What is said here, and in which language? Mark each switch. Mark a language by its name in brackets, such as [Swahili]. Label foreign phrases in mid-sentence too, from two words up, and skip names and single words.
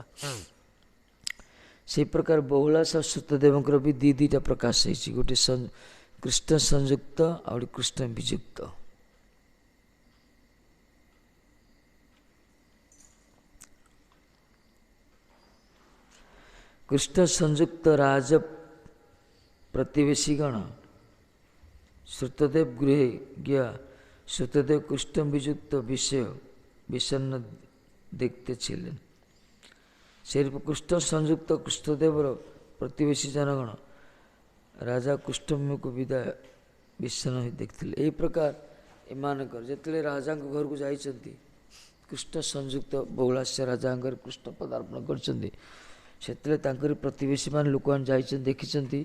[Odia] ସେଇ ପ୍ରକାର ବହୁଳାଶ ଶ୍ରୁତଦେବଙ୍କର ବି ଦୁଇଟା ପ୍ରକାଶ ହେଇଛି, ଗୋଟେ କୃଷ୍ଣ ସଂଯୁକ୍ତ ଆଉ ଗୋଟେ କୃଷ୍ଣ ବିଯୁକ୍ତ। କୃଷ୍ଣ ସଂଯୁକ୍ତ ରାଜ ପ୍ରତିବେଶୀଗଣ [Bangla] শ্রুতদেব গৃহে গিয়া শ্রুতদেব কৃষ্ণ বিযুক্ত বিষয় বিষণ্ণ দেখতেছিলেন। [Odia] ସେରୂପ କୃଷ୍ଣ ସଂଯୁକ୍ତ କୃଷ୍ଣଦେବର ପ୍ରତିବେଶୀ ଜନଗଣ ରାଜା କୃଷ୍ଣମୁଖକୁ ବିଦାୟ ବିଷଣ୍ଣ ହୋଇ ଦେଖିଥିଲେ। ଏହି ପ୍ରକାର ଏମାନଙ୍କର ଯେତେବେଳେ ରାଜାଙ୍କ ଘରକୁ ଯାଇଛନ୍ତି, କୃଷ୍ଣ ସଂଯୁକ୍ତ ବହୁଳାସ୍ୟ ରାଜାଙ୍କର କୃଷ୍ଣ ପଦାର୍ପଣ କରିଛନ୍ତି, ସେତେବେଳେ ତାଙ୍କର ପ୍ରତିବେଶୀ ମାନେ ଲୋକମାନେ ଯାଇଛନ୍ତି, ଦେଖିଛନ୍ତି।